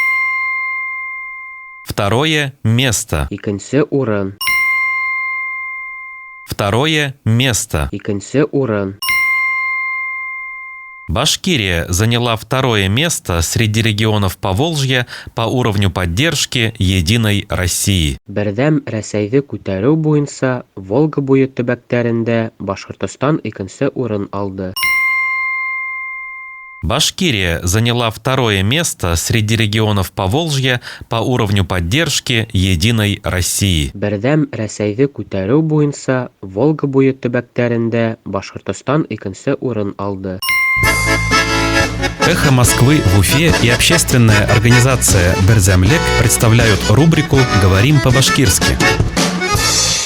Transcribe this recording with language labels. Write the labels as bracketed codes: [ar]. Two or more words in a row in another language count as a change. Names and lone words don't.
[ru] Второе место. [ba] Икенсе уран. [ru] Второе место. [ba] Икенсе уран. [ru] Башкирия заняла второе место среди регионов Поволжья по уровню поддержки Единой России. [ba] Бердәм Рәсәйҙе күтәреү буйынса Волга буйы төбәктәрендә Башҡортостан икенсе урын алды. [ru] Башкирия заняла второе место среди регионов Поволжья по уровню поддержки Единой России. [ba] Бердәм Рәсәйҙе күтәреү буйынса Волга буйы төбәктәрендә Башҡортостан икенсе урын алды. [ru] «Эхо Москвы» в Уфе и общественная организация «Берзямлек» представляют рубрику «Говорим по-башкирски».